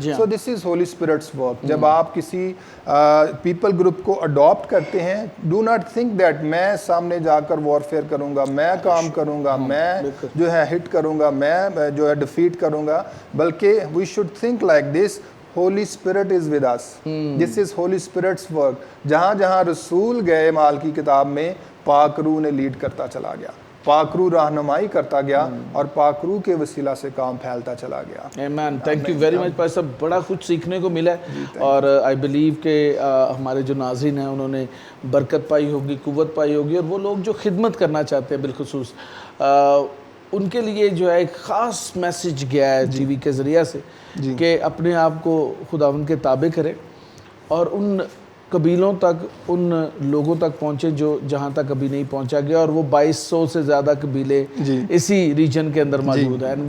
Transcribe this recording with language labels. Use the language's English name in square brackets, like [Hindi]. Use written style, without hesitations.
[English] So this is Holy Spirit's work. [Urdu] جب آپ کسی پیپل گروپ کو اڈاپٹ کرتے ہیں, [English] do not think that [Urdu] میں سامنے جا کر وارفیئر کروں گا, میں کام کروں گا, میں جو ہے ہٹ کروں گا, میں جو ہے ڈیفیٹ کروں گا, بلکہ [English] We should think like this, Holy Spirit is with us. This is Holy Spirit's work. [Urdu] جہاں جہاں رسول گئے مال کی کتاب میں, پاک روح نے لیڈ کرتا چلا گیا, پاک روح رہنمائی کرتا گیا, اور پاک روح کے وسیلہ سے کام پھیلتا چلا گیا. [English] Amen. Thank you very much [Urdu] بھائی صاحب, بڑا کچھ سیکھنے کو ملا ہے, اور [English] I believe [Urdu] کہ ہمارے جو ناظرین ہیں انہوں نے برکت پائی ہوگی, قوت پائی ہوگی, اور وہ لوگ جو خدمت کرنا چاہتے ہیں بالخصوص ان کے لیے جو ہے ایک خاص میسج گیا ہے ٹی وی کے ذریعہ سے کہ اپنے آپ کو خداوند کے تابع کریں, اور ان قبیلوں تک, ان لوگوں تک پہنچے جو جہاں تک ابھی نہیں پہنچا گیا, اور وہ 2200 سے زیادہ قبیلے اسی ریجن کے اندر موجود ہیں.